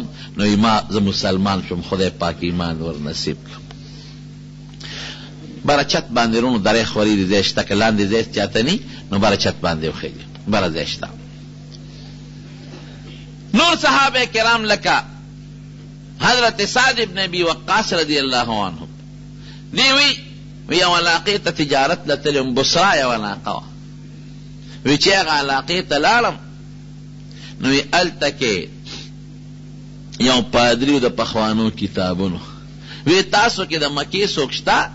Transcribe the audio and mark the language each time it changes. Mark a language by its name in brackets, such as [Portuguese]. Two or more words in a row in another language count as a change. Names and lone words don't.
[Pashto] نو ما زه مسلمان شم، خدای پاک ایمان ور نصیب کړم. بره چت باندې رونو درې خوري دي ځای شته، که لاندې ځای چاته نی نو بره چت باندې وخیږي، بره ځای شته. نور صحابه کرام لکه حضرت سعد ابن ابی وقاص [Arabic] رضی اللہ عنہ [Pashto] دی وی یو علاقې ته تجارت لتلم، بصرا یو علاقه وه. وی چې هغه علاقې ته لاړم نو وی هلته کې یو پادري و د پخوانو کتابونو. وی تاسو کې د مکې څوک شته؟